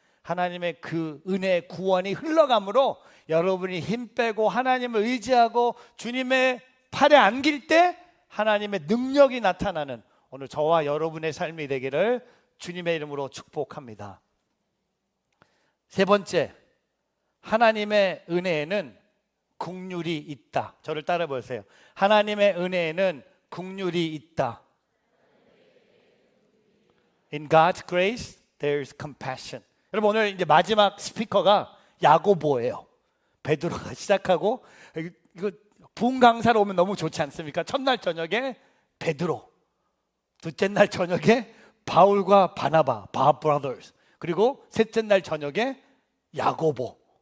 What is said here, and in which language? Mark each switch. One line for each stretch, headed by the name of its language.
Korean: 하나님의 그 은혜 구원이 흘러감으로 여러분이 힘 빼고 하나님을 의지하고 주님의 팔에 안길 때 하나님의 능력이 나타나는 오늘 저와 여러분의 삶이 되기를 주님의 이름으로 축복합니다. 세 번째, 하나님의 은혜에는 긍휼이 있다. 저를 따라 보세요. 하나님의 은혜에는 긍휼이 있다.
English: In God's grace, there's compassion.
Korean: 여러분 오늘 이제 마지막 스피커가 야고보예요. 베드로가 시작하고 이거 부흥 강사로 오면 너무 좋지 않습니까? 첫날 저녁에 베드로, 둘째 날 저녁에 바울과 바나바, 바 브라더스, 그리고 셋째 날 저녁에 야고보.